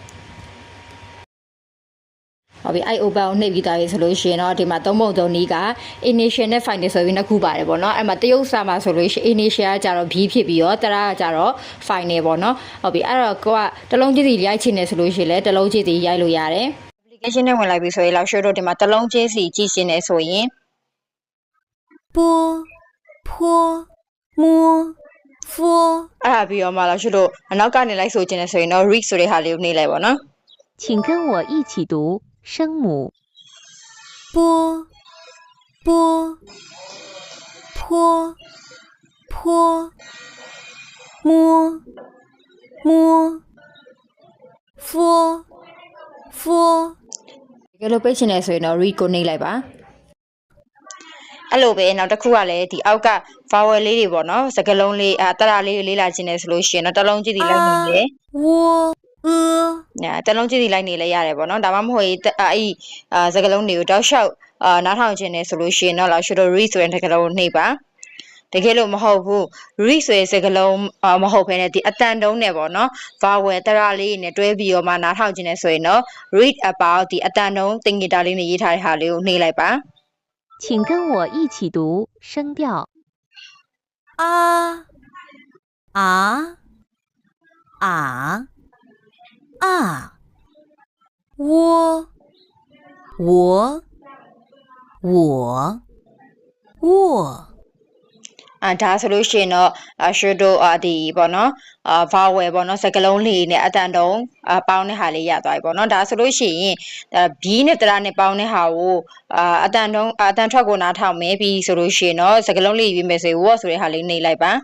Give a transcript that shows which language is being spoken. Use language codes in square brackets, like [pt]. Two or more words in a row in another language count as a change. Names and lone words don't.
[my] ဟုတ်ပြီအဲ့ open ကိုနှိပ်ပြီးသားပြီဆိုလို့ရှိရင်တော့ဒီမှာသုံးပုံသုံးနည်းက initial နဲ့ final ဆိုပြီးနှစ်ခုပါတယ်ပေါ့နော်အဲ့မှာတရုပ်စာမှာဆိုလို့ရှိရင် initial ကကြတော့ b ဖြစ်ပြီးတော့တရကကြတော့ final ပေါ့နော်ဟုတ်ပြီအဲ့တော့ကိုကတလုံးချင်းစီရိုက်ချင်တယ်ဆိုလို့ရှိရင်လည်းတလုံးချင်းစီရိုက်လို့ရတယ် application နဲ့ဝင်လိုက်ပြီဆိုရင်老师တို့ဒီမှာတလုံးချင်းစီကြည့်ရှင်းနေဆိုရင် [zh] 波坡摸佛 [my] အဲ့ဒါပြီးတော့မှ老师တို့အနောက်ကနေလိုက်ဆိုချင်တယ်ဆိုရင်တော့ read ဆိုတဲ့ဟာလေးကိုနှိပ်လိုက်ပါနော် [zh] 请跟我一起读声母波波坡坡摸摸佛佛 [my] တကယ်လို့ပိတ်ချင်တယ်ဆိုရင်တော့ read ကိုနှိပ်လိုက်ပါအဲ့လိုပဲနောက်တစ်ခုကလည်းဒီအောက်က vowel လေးတွေပေါ့နော်စကားလုံးလေးတရလေးလေးလာခြင်းနဲ့ဆိုလို့ရှိရင်တော့တစ်လုံးကြည့်စီလိုက်နေတယ် [zh] 我 [my] တစ်လုံးကြည့်စီလိုက်နေလဲရတယ်ပေါ့နော်ဒါမှမဟုတ်အဲ့စကားလုံးတွေကိုတောက်လျှောက်နားထောင်ခြင်းနဲ့ဆိုလို့ရှိရင်တော့ [en] law should read [my] ဆိုတဲ့စကားလုံးကိုနှိပ်ပါတကယ်လို့မဟုတ်ဘူး read ဆိုတဲ့စကားလုံးမဟုတ်ဘဲနဲ့ဒီအတန်တုံးနဲ့ပေါ့နော် vowel တရလေးနဲ့တွဲပြီးတော့မှနားထောင်ခြင်းနဲ့ဆိုရင်တော့ [en] read about [my] ဒီအတန်တုံးတင်ဂီတာလေးနဲ့ရေးထားတဲ့ဟာလေးကိုနှိပ်လိုက်ပါ [zh] 请跟我一起读声调啊啊啊啊我 [my] ဒါဆိုလို့ရှိရင်တော့ရှုတို့ဒီပေါ့နော်vowel ပေါ့နော်စကားလုံးလေးနဲ့အတန်တုံးပေါင်းတဲ့ဟာလေးရသွားပြီပေါ့နော်ဒါဆိုလို့ရှိရင် b နဲ့တရနဲ့ပေါင်းတဲ့ဟာကိုအတန်ထွက်ကိုနားထောင်မယ်ပြီးဆိုလို့ရှိရင်တော့စကားလုံးလေးရေးမယ်ဆိုရင် what ဆိုတဲ့ဟာလေးနှိပ်လိုက်ပါ